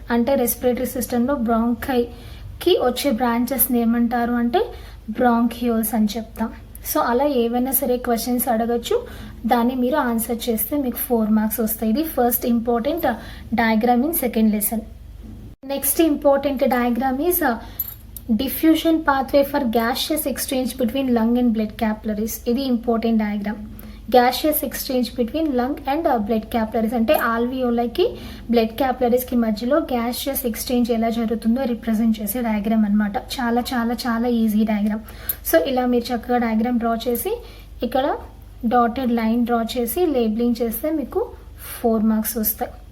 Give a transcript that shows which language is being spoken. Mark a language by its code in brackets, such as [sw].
[te] అంటే రెస్పిరేటరీ సిస్టంలో బ్రాంకైకి వచ్చే బ్రాంచెస్ని ఏమంటారు అంటే బ్రాంకియోల్స్ అని చెప్తాం. సో అలా ఏవైనా సరే క్వశ్చన్స్ అడగచ్చు. దాన్ని మీరు ఆన్సర్ చేస్తే మీకు 4 మార్క్స్ వస్తాయి. ఇది [en] First important diagram in second lesson. Next important diagram is diffusion pathway for gaseous exchange between lung and blood capillaries. [te] ఇది important diagram. [en] gaseous exchange between lung and blood capillaries [te] అంటే ఆల్వియోలైకి blood క్యాపిలరీస్కి మధ్యలో gaseous exchange ఎలా జరుగుతుందో represent చేసే diagram అనమాట. చాలా చాలా చాలా ఈజీ డయాగ్రామ్. సో ఇలా మీరు చక్కగా డయాగ్రామ్ డ్రా చేసి ఇక్కడ డాటెడ్ లైన్ డ్రా చేసి లేబులింగ్ చేస్తే మీకు 4 మార్క్స్ వస్తాయి.